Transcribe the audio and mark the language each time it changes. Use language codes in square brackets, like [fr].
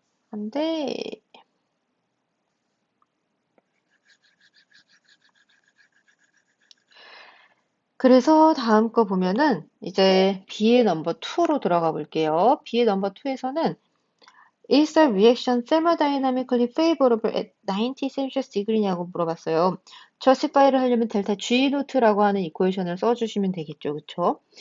[ko] 안 돼. 그래서 다음 거 보면은 이제 B의 넘버 2로 들어가 볼게요. B의 넘버 2에서는 [en] Is the reaction thermodynamically favorable at 90 Celsius degree [ko] 냐고 물어봤어요. justify를 하려면 델타 G 노트라고 하는 이퀘이션을 써주시면 되겠죠. 그쵸?